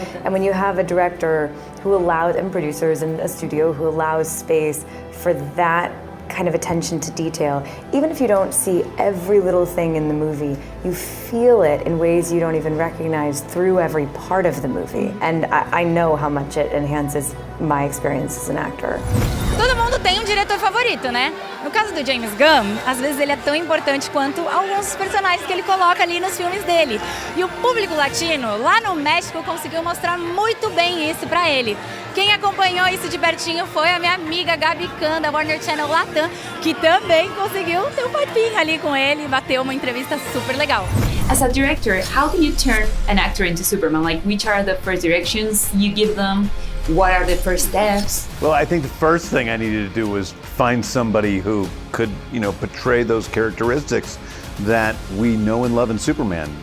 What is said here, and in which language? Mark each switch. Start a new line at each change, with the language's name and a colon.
English: And when you have a director who allows, and producers and a studio who allows space for that kind of attention to detail, even if you don't see every little thing in the movie, you feel it in ways you don't even recognize through every part of the movie. And I know how much it enhances my experience as an actor.
Portuguese: Todo mundo tem um diretor favorito, né? No caso do James Gunn, às vezes ele é tão importante quanto alguns dos personagens que ele coloca ali nos filmes dele. E o público latino, lá no México, conseguiu mostrar muito bem isso pra ele. Quem acompanhou isso de pertinho foi a minha amiga Gabi Khan, da Warner Channel Latam, que também conseguiu ter um papinho ali com ele e bateu uma entrevista super legal.
English: As a director, how can you turn an actor into Superman? Like, which are the first directions you give them? What are the first steps? Well, I think the first thing I needed to do was find somebody who could, portray those characteristics that we know and love in Superman.